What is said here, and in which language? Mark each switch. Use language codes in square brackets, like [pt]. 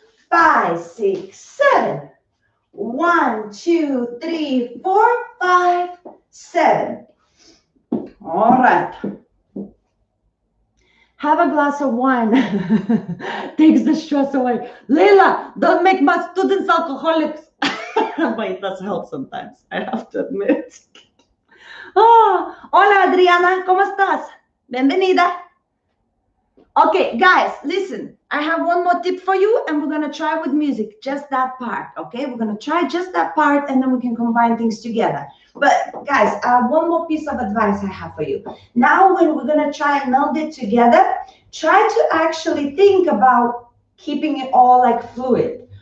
[en] 5, 6, 7. 1, 2, 3, 4, 5, 7. All right. Have a glass of wine. Takes the stress away. Leila, don't make my students alcoholics. But it does help sometimes, I have to admit. [es] Oh, hola Adriana, ¿cómo estás? Bienvenida. [en] Okay, guys, listen. I have one more tip for you, and we're gonna try with music, just that part, okay? We're gonna try just that part, and then we can combine things together. But guys, one more piece of advice I have for you. Now, when we're gonna try and meld it together, try to actually think about keeping it all like fluid.